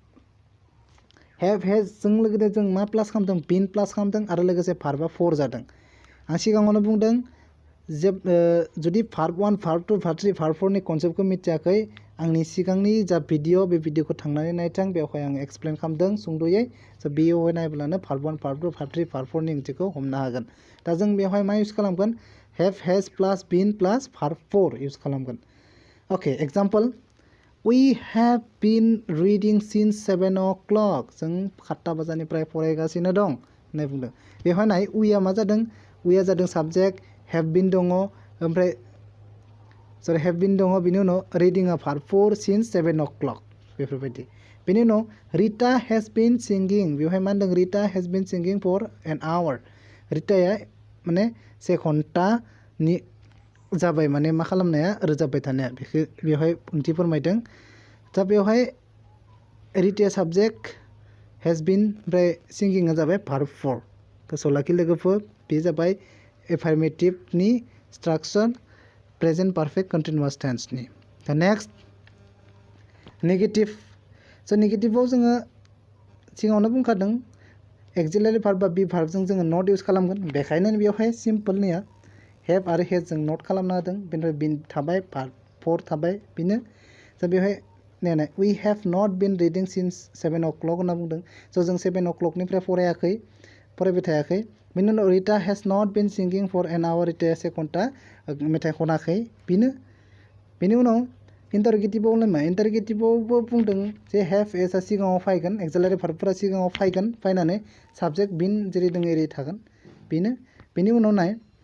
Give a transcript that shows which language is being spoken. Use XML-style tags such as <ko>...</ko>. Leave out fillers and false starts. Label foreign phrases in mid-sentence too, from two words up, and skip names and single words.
<en>have has</en> <brx>लोगोसे जों मा प्लास खालामदों</brx> <en>been plus</en> <brx>खालामदों आरो लोगोसे भार्बा फर जादों आं सिगाङावनो बुंदों जे जुदि</brx> <en>verb 1 verb 2 verb 3 verb 4</en> <brx>नि कनसेप्टखौ मिथियाखै आंनि सिगांनि जा भिडिअ बे भिडिअखौ थांनानै नायथां बेवहाय आं एक्सप्लेन खालामदों सुंद'यै स' बेयावहाय नायब्लानो</brx> <en>verb 1 verb 2 verb 3 verb 4</en> <brx>नि ओंथिखौ हमनो हागोन दा जों बेवहाय मा इउज खालामगोन</brx> <en>have has plus been plus verb 4 use</en> <brx>खालामगोन अके एग्जाम्पल</brx> <en>We have been reading since 7 o'clock</en> <brx>जों 7 बाजानिफ्राय फरायगासिनो दं होननाय बुंदों बेवहाय नाय weआ मा जादों weआ जादों साबजेक्ट</brx> <en>have been</en> <brx>दङ ओमफ्राय सरि</brx> <en>have been</en> <brx>दङ बिनि उनाव readingआ भार्ब 4</brx> <en>since 7 o'clock</en> <brx>बेफोरबायदि बेनि उनाव</brx> <en>Rita has been singing</en> <brx>बेवहाय मा होनदों</brx> <en>Rita has been singing for an hour</en> <brx>रिटाया माने 1 घन्टानि जाबाय माने मा खालामनाया रोजाबबाय थानाया बेखौ बेवहाय ओंथि फोरमायदों दा बेवहाय रिटाया साबजेक्ट</brx> <en>has been</en> <brx>ओमफ्राय सिंगिंआ जाबाय भार्ब 4 गोसोआव लाखि लोगोफोर बे जाबाय एफार्मेटिभनि स्ट्राक्चार</brx> <en>present perfect continuous tense</en> <brx>दा नेक्स्ट नेगेटिभ स' नेगेटिभआव जोङो सिगाङावनो बुंखादों</brx> <en>auxiliary verb</en> <brx>बा</brx> <en>be verb</en> <brx>जोङो नट इउज खालामगोन बेखायनो बेवहाय सिम्पोलनिया हेभ आरो हेज जों नट खालामना होदों बेनिफ्राय बिन थाबाय भार्ब 4 थाबाय बेनो स' बेवहाय नायनाय</brx> <en>we have not been reading since 7 o'clock</en> <brx>होनना बुंदों स' जों 7 o'clockनिफ्राय फरायबाय थायाखै बेनि उनाव</brx> <en>Rita has not been singing for an hour</en> <brx>रिटाया 1 घन्टा मेथाइ खनाखै बेनि उनाव इन्टारोगेटिभआव मा इन्टारोगेटिभआवबो बुंदों जे</brx> <en>have has</en> <brx>सिगाङाव फैगोन</brx> <en>auxiliary verb</en> <brx>सिगाङाव फैनानै साबजेक्ट बिन जेरै दङ एरै थागोन बेनि उनाव नाय</brx>